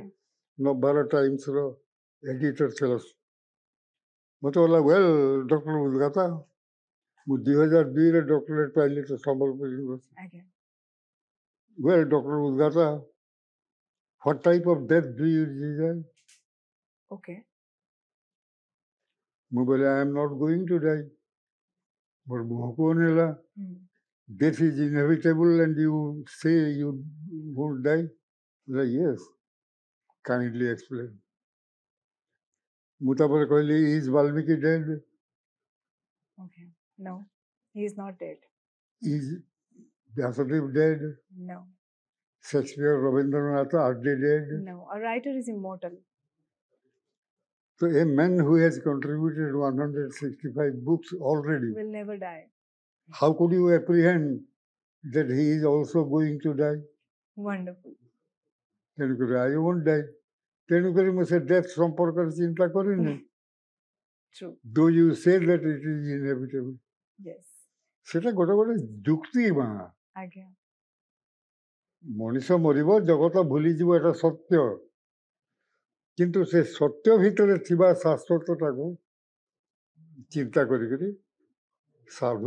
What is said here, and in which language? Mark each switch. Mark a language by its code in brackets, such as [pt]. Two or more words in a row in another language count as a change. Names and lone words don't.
[or] ନବଭାରତ ଟାଇମ୍ସର ଏଡିଟର ଥିଲା ମୋତେ କହିଲା [en] well doctor [or] ଉଦ୍ଗାତା ମୁଁ 2002ରେ ଡକ୍ଟରେଟ୍ ପାଇଲି ତ ସମ୍ବଲପୁର ୟୁନିଭର୍ସିଟି ଆଜ୍ଞା [en] Well Doctor Udgata what type of death do you desire [or] ଓକେ ମୁଁ କହିଲି [en] I am not going to die [or] ମୋର ମୁହଁକୁ ଅନେଇଲା [en] death is inevitable and you say you won't die? Like, yes, kindly explain. [or] ମୁଁ ତାପରେ କହିଲି [en] is Valmiki dead? Okay. No, he is not dead. Is Vyasadeva dead? No. Shakespeare, Rabindranath, are they dead? No. A writer is immortal. So a man who has contributed 165 books already will never die. How could you apprehend that he is also going to die? Wonderful. ତେଣୁକରି I won't die. [or] ତେଣୁକରି ମୁଁ ସେ ଡେଥ୍ ସମ୍ପର୍କରେ ଚିନ୍ତା କରିନି. [en] True. Do you say that it is inevitable? Yes. [or] ସେଟା ଗୋଟେ ଗୋଟେ ଯୁକ୍ତି ମା. ଆଜ୍ଞା. ମଣିଷ ମରିବ ଜଗତ ଭୁଲିଯିବ ଏଟା ସତ୍ୟ. କିନ୍ତୁ ସେ ସତ୍ୟ ଭିତରେ ଥିବା ଶାଶ୍ୱତଟାକୁ ଚିନ୍ତା କରିକିରି ସାଧୁ